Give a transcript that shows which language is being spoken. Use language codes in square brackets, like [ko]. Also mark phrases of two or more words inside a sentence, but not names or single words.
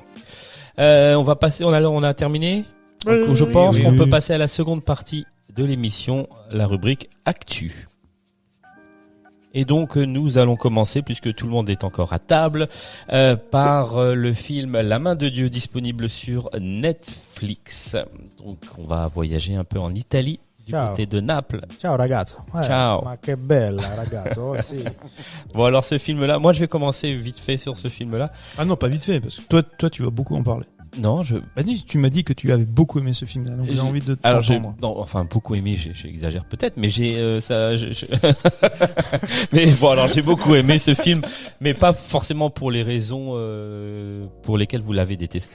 [fr] On va passer, on a terminé. Donc, je pense qu'on peut passer à la seconde partie de l'émission, la rubrique Actu. Et donc nous allons commencer, puisque tout le monde est encore à table, par le film La main de Dieu, disponible sur Netflix. Donc on va voyager un peu en Italie, du côté de Naples. [it] Ciao ragazzo. Ciao. Ma che bella ragazzo. Oh, si. [fr] Bon, alors ce film-là, moi je vais commencer vite fait sur ce film-là. Ah non, pas vite fait, parce que toi tu vas beaucoup en parler. Non, tu m'as dit que tu avais beaucoup aimé ce film-là, donc j'ai envie de t'entendre. Beaucoup aimé, j'exagère peut-être, mais mais bon, alors j'ai beaucoup aimé ce film, mais pas forcément pour les raisons pour lesquelles vous l'avez détesté.